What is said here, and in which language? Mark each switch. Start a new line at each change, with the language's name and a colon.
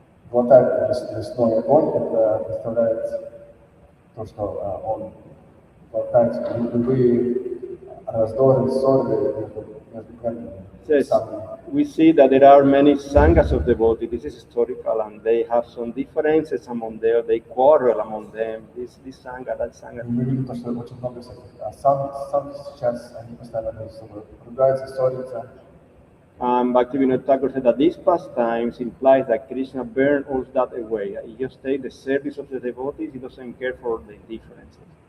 Russian: Глотает лесной огонь, это представляет то, что он глотает любые раздоры, ссоры между преданными.
English: We see that there are many sanghas of devotees. This is historical, and they have some differences among them. They quarrel among them. This sangha, that sangha.
Russian: Мы видим то, что очень много всяких санг сейчас, они постоянно между собой ругаются, ссорятся.
English: Bhaktivinoda Thakur said that these pastimes implies that Krishna burned all that away. He just takes the service of the devotees. He doesn't care for the differences.